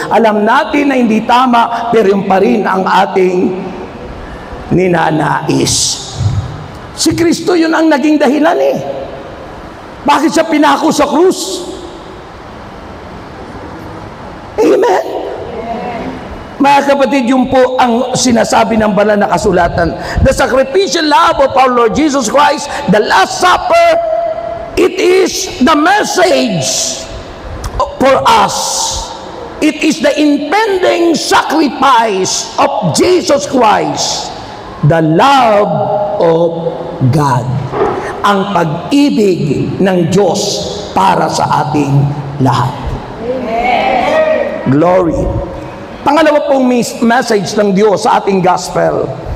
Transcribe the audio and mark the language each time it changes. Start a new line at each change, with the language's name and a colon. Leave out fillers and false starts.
Filipino: Alam natin na hindi tama, pero yun pa rin ang ating ninanais. Si Kristo yun ang naging dahilan Bakit siya pinako sa krus? Amen? Mga kapatid, yun po ang sinasabi ng banal na kasulatan.
English: The sacrificial love of our Lord Jesus Christ, the Last Supper, it is the message for us. It is the impending sacrifice of Jesus Christ, the love of God.
Filipino: Ang pag-ibig ng Diyos para sa ating lahat. Amen. Glory. Pangalawa pong message ng Diyos sa ating gospel.